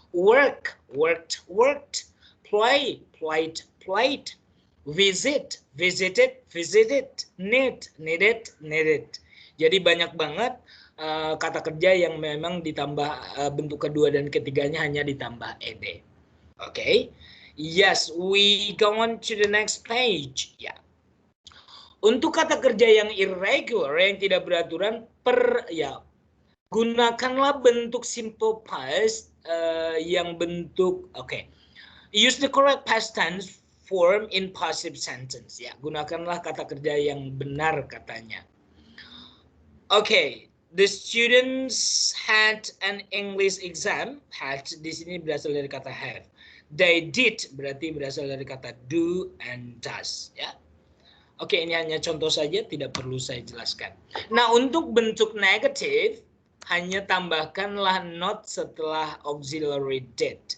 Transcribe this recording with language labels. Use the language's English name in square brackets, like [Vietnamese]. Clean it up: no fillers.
[English] Work, worked, worked. Play, played, played. Visit, visited, visited. Need, needed, needed. [Indonesian] Jadi banyak banget kata kerja yang memang ditambah bentuk kedua dan ketiganya hanya ditambah ed. [English] Okay? Yes, we go on to the next page. [Indonesian] Ya. Untuk kata kerja yang irregular, yang tidak beraturan, gunakanlah bentuk simple past yang bentuk, [English] use the correct past tense form in passive sentence. [Indonesian] Ya, gunakanlah kata kerja yang benar katanya. [English] The students had an English exam. [Indonesian] Had di sini berasal dari kata have. They did berarti berasal dari kata do and does. Ya. Ini hanya contoh saja, tidak perlu saya jelaskan. Nah, untuk bentuk negatif, hanya tambahkanlah not setelah auxiliary did.